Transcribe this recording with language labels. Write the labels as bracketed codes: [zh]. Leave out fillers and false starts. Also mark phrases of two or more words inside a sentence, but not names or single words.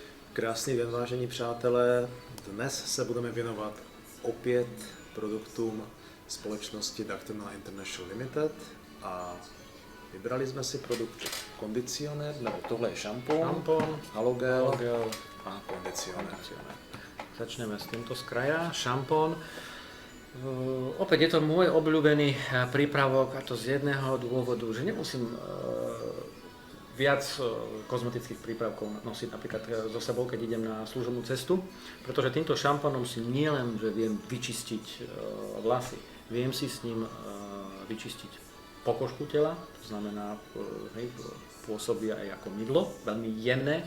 [cs] Krásný den, vážení přátelé. Dnes se budeme věnovat opět produktům společnosti Dactylna International Limited a vybrali jsme si produkt kondicionér, nebo tohle je šampón, halogel a kondicionér. [sk] Začneme s týmto z kraja, šampón. Opäť je to môj obľúbený prípravok, a to z jedného dôvodu, že nemusím viac kozmetických prípravkov nosiť napríklad so sebou, keď idem na služobnú cestu, pretože týmto šampónom si nielen, že viem vyčistiť vlasy, viem si s ním vyčistiť pokožku tela, to znamená, pôsobí aj ako mydlo, veľmi jemné.